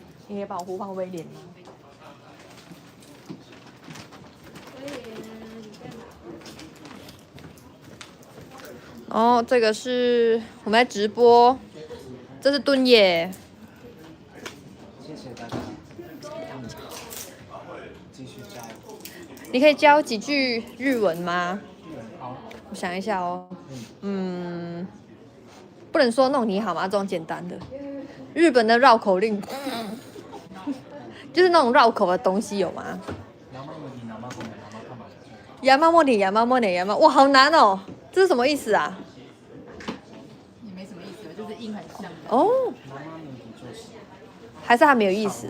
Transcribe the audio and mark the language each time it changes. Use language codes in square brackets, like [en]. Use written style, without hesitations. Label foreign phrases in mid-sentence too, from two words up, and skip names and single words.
[zh] 你可以幫我呼喚威廉嗎？哦，這個是我們在直播，這是敦也。謝謝大家。繼續加油。你可以教幾句日文嗎？好。我想一下哦。不能說弄你好嗎？這種簡單的。日本的繞口令，就是那種繞口的東西有嗎？山本山本山，哇，好難哦！這是什麼意思啊？也沒什麼意思，就是音很像。哦。還是還沒有意思？